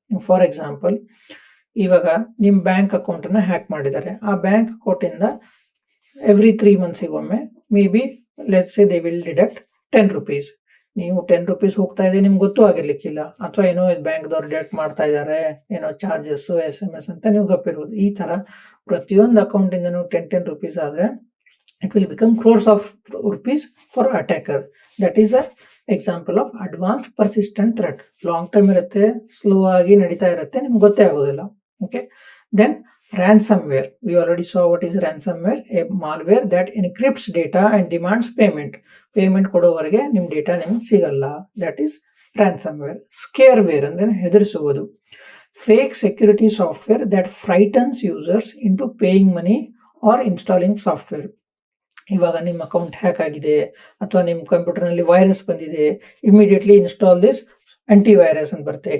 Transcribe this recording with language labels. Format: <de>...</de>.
<kn>For example, ಇವಾಗ ನಿಮ್ bank account ಅನ್ನ ಹ್ಯಾಕ್ ಮಾಡಿದ್ದಾರೆ.</kn> <en>ಆ bank account ಇಂದ every 3 months ಒಮ್ಮೆ maybe let's say they will deduct 10 rupees.</en> <kn>ನೀವು 10 rupees ಹೋಗ್ತಾ ಇದೆ, ನಿಮ್ಗೆ ಗೊತ್ತೂ ಆಗಿರ್ಲಿಕ್ಕಿಲ್ಲ, ಅಥವಾ ಏನೋ ಬ್ಯಾಂಕ್ದವ್ರು ಡಿಡಕ್ಟ್ ಮಾಡ್ತಾ ಇದ್ದಾರೆ, ಏನೋ ಚಾರ್ಜಸ್ SMS ಅಂತ ನೀವು ಗಪ್ಪಿರ್ಬೋದು. ಈ ತರ ಪ್ರತಿಯೊಂದು ಅಕೌಂಟ್ ಇಂದನೂ 10 rupees ಆದ್ರೆ</kn> <en>it will become crores of rupees for attacker. That is a example of advanced persistent threat.</en> <kn>Long term ಇರುತ್ತೆ, ಸ್ಲೋ ಆಗಿ ನಡೀತಾ ಇರುತ್ತೆ, ನಿಮ್ಗೆ ಗೊತ್ತೇ ಆಗೋದಿಲ್ಲ.</kn> <en>Okay, then ransomware. We already saw what is ransomware, a malware that encrypts data and demands payment.</en> <kn>Payment ಕೊಡೋವರೆಗೆ ನಿಮ್ data ನಿಮ್ಗೆ ಸಿಗಲ್ಲ.</kn> <en>That is ransomware. Scareware ಅಂದ್ರೆ ಹೆದರಿಸುವುದು, fake security software that frightens users into paying money or installing software.</en> <kn>ಇವಾಗ ನಿಮ್ಮ account hack ಆಗಿದೆ ಅಥವಾ ನಿಮ್ಮ computer ನಲ್ಲಿ ವೈರಸ್ ಬಂದಿದೆ, ಇಮಿಡಿಯೇಟ್ಲಿ</kn> <en>install this antivirus</en> <kn>ಅಂತ ಬರುತ್ತೆ.</kn>